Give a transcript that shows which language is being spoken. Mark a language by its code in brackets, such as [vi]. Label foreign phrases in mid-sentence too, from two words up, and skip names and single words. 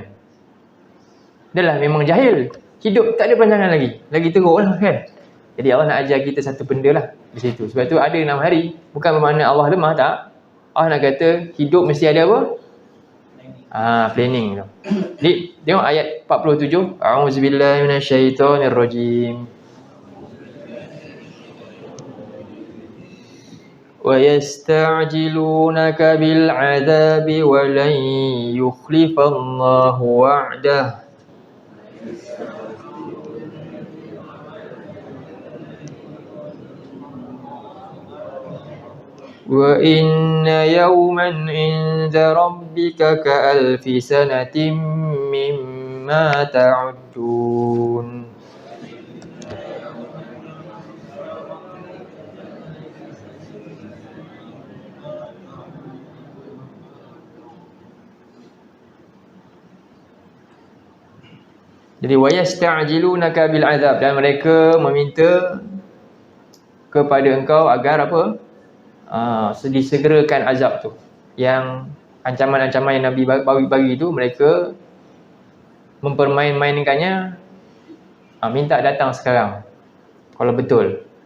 [ms] Dah lah memang jahil, hidup tak ada perancangan lagi teruk lah kan. Jadi Allah nak ajar kita satu benda lah di situ. Sebab tu ada 6 hari, bukan bermakna Allah lemah, tak. Allah nak kata hidup mesti ada apa? Planning tu. Jadi tengok ayat 47. [ar] أعوذ بالله من الشيطان الرجيم. ويستعجلونك بالعذاب ولن يخلف الله وعده. وإن يوما عند ربك كألف سنة مما تعدون. [ms] Jadi [ar] ويستعجلونك بالعذاب, [ms] dan mereka meminta kepada engkau agar apa? Disegerakan azab tu. Yang ancaman-ancaman yang Nabi bagi tu, mereka mempermain-mainkannya. Minta datang sekarang kalau betul.